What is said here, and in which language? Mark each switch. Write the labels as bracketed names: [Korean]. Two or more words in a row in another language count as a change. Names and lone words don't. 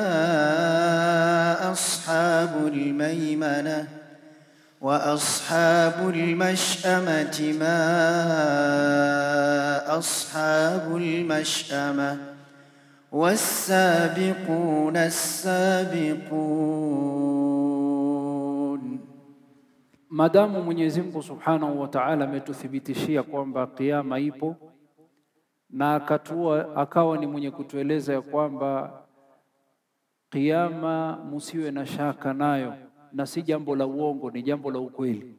[Arabic] أصحاب الميمنة وأصحاب المشأمة ما أصحاب المشأمة والسابقون السابقون. [Swahili] Madamu Mwenyezi Mungu [Arabic] سبحانه وتعالى [Swahili] ametuthibitishia kwamba kiyama ipo, na akawa ni mwenye kutueleza ya kwamba kiyama musiwe na shaka nayo, na si jambo la uongo, ni jambo la ukweli.